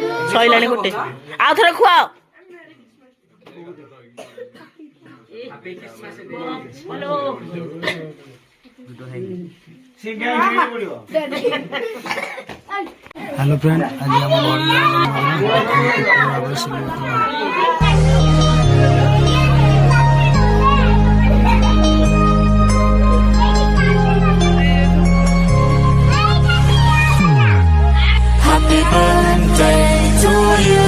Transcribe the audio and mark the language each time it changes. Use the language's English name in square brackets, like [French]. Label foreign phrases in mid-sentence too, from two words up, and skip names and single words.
[Odia] ସଇଲାଣି ଗୋଟେ ଆଉ ଥରେ ଖୁଆଅ [English] hello friend आज Happy birthday to you.